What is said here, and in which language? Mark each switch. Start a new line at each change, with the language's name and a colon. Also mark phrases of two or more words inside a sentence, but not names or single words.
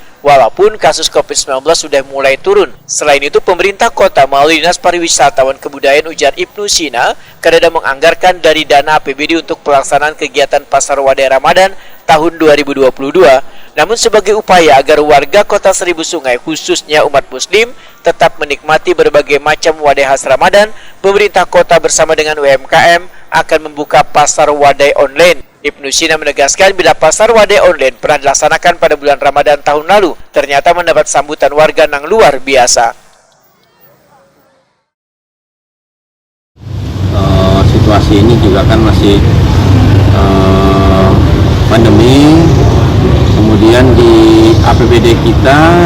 Indonesian: Walaupun kasus COVID-19 sudah mulai turun. Selain itu, pemerintah kota melalui Dinas Pariwisata dan Kebudayaan ujar Ibnu Sina kadada menganggarkan dari dana APBD untuk pelaksanaan kegiatan pasar wadai Ramadan tahun 2022. Namun sebagai upaya agar warga kota Seribu Sungai khususnya umat muslim tetap menikmati berbagai macam wadai khas Ramadan, pemerintah kota bersama dengan UMKM akan membuka pasar wadai online. Ibnu Sina menegaskan bila pasar wadai online pernah dilaksanakan pada bulan Ramadan tahun lalu, ternyata mendapat sambutan warga yang luar biasa. Situasi ini juga kan masih pandemi, kemudian di APBD kita